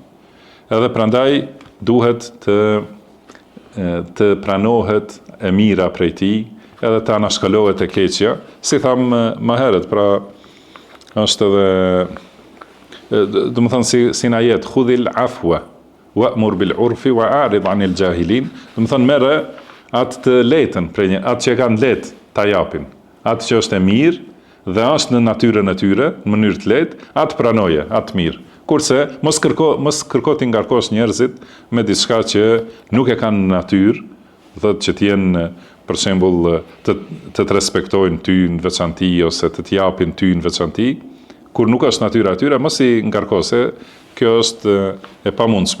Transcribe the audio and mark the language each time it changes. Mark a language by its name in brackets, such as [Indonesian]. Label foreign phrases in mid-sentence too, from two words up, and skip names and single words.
[Albanian] Edhe prandaj duhet të pranohet e mira prej tij, edhe të anashkalohet e keqja, si tham më herët, pra është edhe domethënë si na jet [Arabic] خذ العفو وأمر بالعرف وأعرض عن الجاهلين, [Albanian] domethënë merre atë të letën prej atë që kanë lehtë ta japin, atë që është e mirë dhe është në natyrën e tyre, në mënyrë të lehtë, atë pranoje, atë mirë. Kurse mos kërko t'i ngarkosh njerëzit me diçka që nuk e kanë në natyrë, thotë që t'jenë për shembull të respektojnë ty në veçanti ose të t'japin ty në veçanti, kur nuk është natyra e tyre, mos i ngarko, se kjo është e pamundshme.